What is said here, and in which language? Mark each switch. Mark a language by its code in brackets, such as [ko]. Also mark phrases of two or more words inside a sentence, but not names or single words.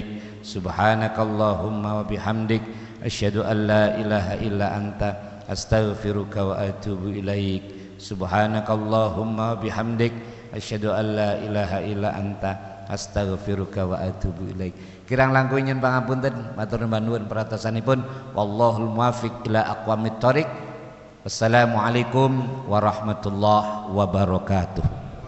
[ar] سبحانك اللهم وبحمدك أشهد أن لا إله إلا أنت أستغفرك وأتوب إليك. سبحانك اللهم وبحمدك أشهد أن لا إله إلا أنت أستغفرك وأتوب إليك. [jv] Kirang langkung nyuwun pangapunten, matur nuwun peratosanipun. [ar] والله الموفق إلى أقوم الطريق. والسلام عليكم ورحمة الله وبركاته.